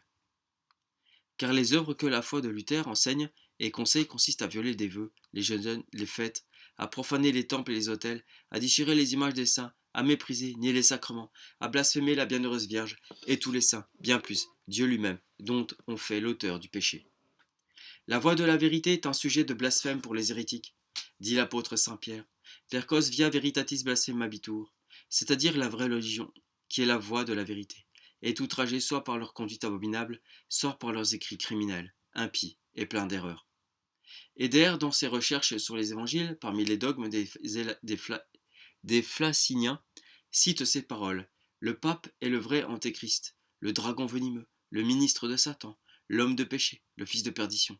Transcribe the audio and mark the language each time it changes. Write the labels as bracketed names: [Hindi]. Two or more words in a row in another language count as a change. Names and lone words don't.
[French] Car les œuvres que la foi de Luther enseigne et conseille consistent à violer des vœux, les jeûnes, les fêtes, à profaner les temples et les autels, à déchirer les images des saints, à mépriser, nier les sacrements, à blasphémer la bienheureuse Vierge et tous les saints, bien plus, Dieu lui-même, dont on fait l'auteur du péché. La voie de la vérité est un sujet de blasphème pour les hérétiques, dit l'apôtre Saint Pierre. [Latin] Vercos via veritatis blasphemabitur, [French] c'est-à-dire la vraie religion, qui est la voie de la vérité, est outragée soit par leur conduite abominable, soit par leurs écrits criminels, impies et pleins d'erreurs. Eder, dans ses recherches sur les évangiles, parmi les dogmes des Flaciniens, cite ces paroles: le pape est le vrai antéchrist, le dragon venimeux, le ministre de Satan, l'homme de péché, le fils de perdition.